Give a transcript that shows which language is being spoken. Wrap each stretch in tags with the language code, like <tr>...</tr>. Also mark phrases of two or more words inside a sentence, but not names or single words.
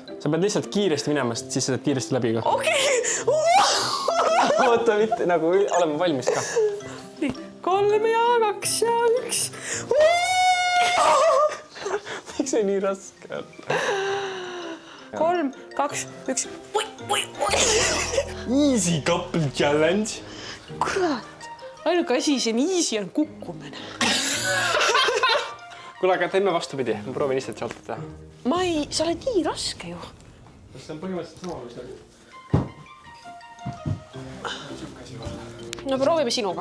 <et>Sa pead lihtsalt kiiresti minema, sest siis sa teed kiiresti läbi ka. Okei. Oota, mitte nagu oleme valmis ka. Nii, 3 ja 2 ja 1. Miks see nii raske on? 3, 2, 1.</et> <en>Easy couple challenge.</en> <et>Kurat. Ainuke asi siin easy on kukkumine. Kuule, aga teeme vastupidi. Ma proovin lihtsalt saltot teha. Sa oled nii raske ju. See on põhimõtteliselt sama, mis oli. No proovime sinuga.</et>